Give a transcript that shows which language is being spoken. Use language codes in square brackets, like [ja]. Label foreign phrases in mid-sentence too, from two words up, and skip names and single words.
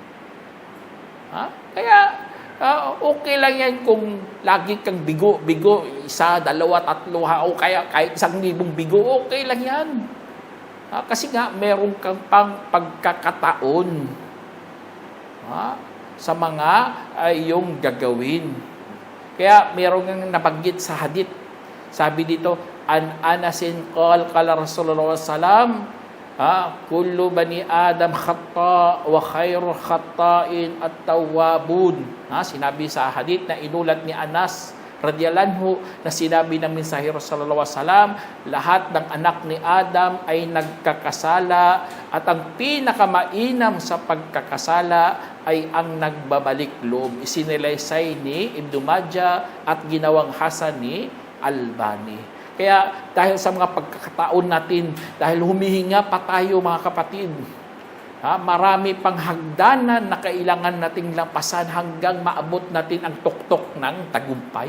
[tl] Kaya, okay lang yan kung lagi kang bigo, 1, 2, 3, o kaya kahit 1,000 bigo, okay lang yan. Kasi nga, meron kang pang pagkakataon sa mga iyong gagawin. Kaya, meron kang nabanggit sa hadith. Sabi dito, [ar] عن أنس قال رسول الله سلم كل بني آدم خطاء وخير خطائين التوابون. [tl] Sinabi sa hadith na inulat ni Anas radhiyallahu na sinabi ng mensahe [ar] صلى الله عليه وسلم, [tl] lahat ng anak ni Adam ay nagkakasala at ang pinakamainam sa pagkakasala ay ang nagbabalik loob. Isinilaysay ni Ibn Majah at ginawang hasan ni Albani. Kaya dahil sa mga pagkakataon natin, dahil humihinga pa tayo mga kapatid, marami pang hagdanan na kailangan nating lampasan hanggang maabot natin ang tuktok ng tagumpay.